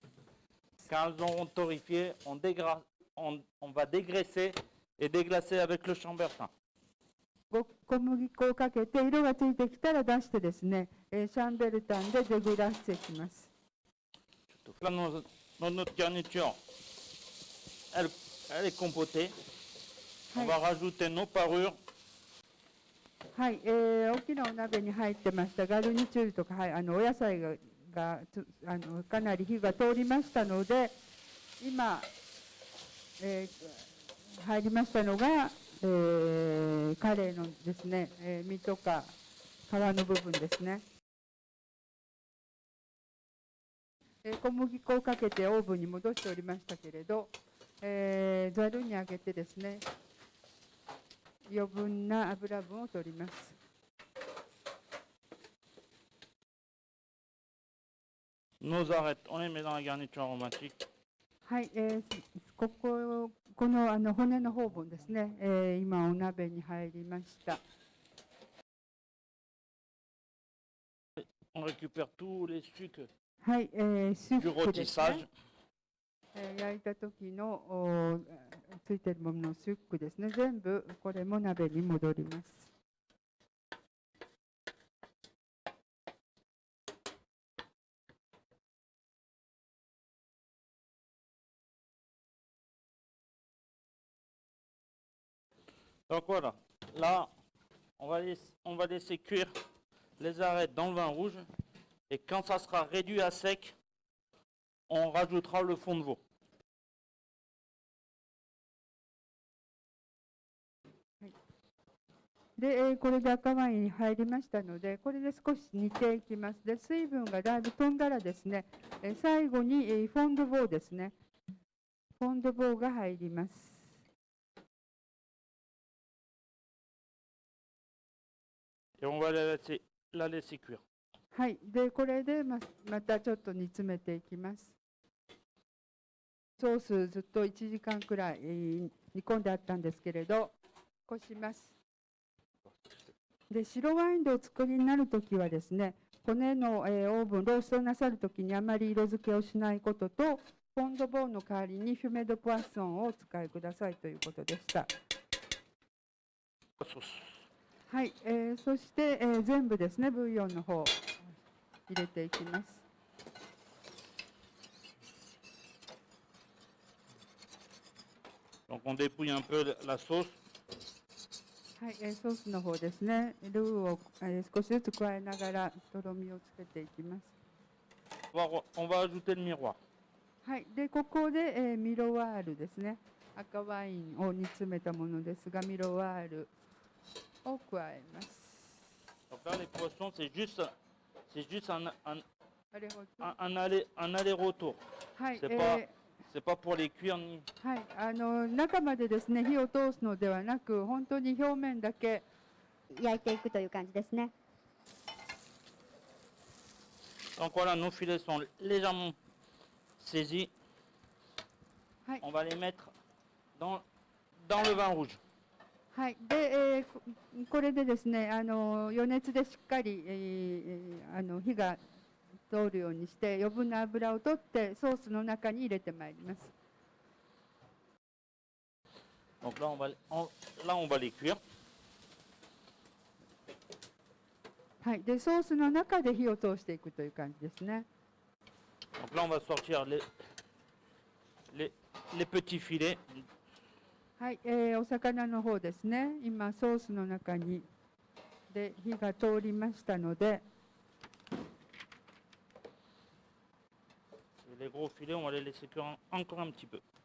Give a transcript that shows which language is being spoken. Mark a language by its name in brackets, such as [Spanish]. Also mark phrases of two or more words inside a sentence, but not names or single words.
[French] Quand elles auront torréfié, on va dégraisser et déglacer avec le chambertin. [Japanese] 小麦粉をかけて色がついてきたら出してですね、シャンベルタンでデグラッセします。 [French] Là, notre garniture, elle est compotée. On va rajouter nos parures. [Japanese] はい、大きなお鍋に入ってましたガルニチュールとか、はい、お野菜がかなり火が通りましたので、今、入りましたのが、カレーのですね、身とか皮の部分ですね。小麦粉をかけてオーブンに戻しておりましたけれど、ざるにあげてですね、 余分な油分を取ります。 [French] Nos arêtes, on les met dans la garniture aromatique. [Japanese] はい、この骨の方分ですね、今お鍋に入りました。 [French] On récupère tous les sucres [Japanese] はい、スー [French] du [Japanese] プです [French] rôtissage. [Japanese] ね。焼いた時のついてるもののスープですね。全部これも鍋に戻ります。 [French] Donc voilà, là, on va laisser cuire les arêtes dans le vin rouge. Et quand ça sera réduit à sec, on rajoutera le fond de veau. [Japanese] で、これで赤ワインに入りましたので、これで少し煮ていきます。で、水分がだいぶ飛んだらですね、最後にフォンドボーですね。フォンドボーが入ります。 [French] Et on va la laisser cuire. [Japanese] はい。で、これでまたちょっと煮詰めていきます。ソースずっと1時間くらい煮込んであったんですけれど、こします。で、白ワインでお作りになるときはですね、骨のオーブン、ローストなさるときにあまり色付けをしないことと、フォンドボーの代わりにフュメドポアソンをお使いくださいということでした。はい、そして、全部ですね、ブイヨンの方入れていきます。 [French] Donc on dépouille un peu la sauce. [Japanese] はい、ソースの方ですね、ルーを、少しずつ加えながらとろみをつけていきます。 [French] On va ajouter le miroir. [Japanese] はい、でここで、ミロワールですね、赤ワインを煮詰めたものですが、ミロワールを加えます。 [French] Donc là, les poissons, c'est juste un aller-retour. [Japanese] はい、 [French] c'est pas pour les cuire ni. [Japanese] はい、中までですね、火を通すのではなく、本当に表面だけ焼いていくという感じですね。 [French] Donc voilà, nos filets sont légèrement saisis. [Japanese] はい、 [French] on va les mettre dans le vin rouge. [Japanese] はい、で、これでですね、余熱でしっかり、火が通るようにして余分な油を取ってソースの中に入れてまいります。 [French] Donc là on va les cuire. [Japanese] はい、でソースの中で火を通していくという感じですね。 Donc là on va sortir les petits filets. はい、お魚の方ですね。今ソースの中にで火が通りましたので。 [French] Les gros filets, on va les laisser cuire encore un petit peu.